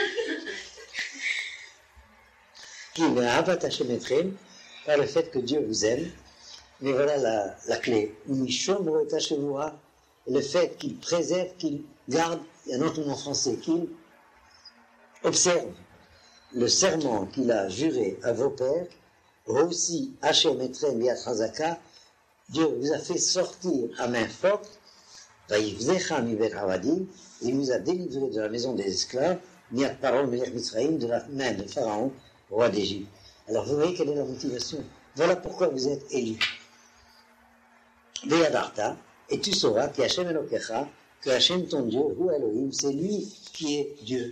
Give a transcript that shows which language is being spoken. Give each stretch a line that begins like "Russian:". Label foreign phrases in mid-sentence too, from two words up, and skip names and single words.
Hebrew: כי מאהבת השם אתכם,
French: par le fait que Dieu vous aime. Mais voilà la clé. Le fait qu'il préserve, qu'il garde, il y a un autre mot en français, qu'il observe le serment qu'il a juré à vos pères, aussi
Hebrew: השם אתכם ביד חזקה,
French: Dieu vous a fait sortir à main forte, il vous a délivré de la maison des esclaves,
Hebrew: מיד פרעה מלך מצרים,
French: de la main de Pharaon, roi d'Égypte. Alors vous voyez quelle est la motivation. Voilà pourquoi vous êtes élus. Veyadarta, et tu sauras que
Hebrew: השם אלוקיך,
French: que Hashem ton Dieu, ou Elohim, c'est lui qui est Dieu.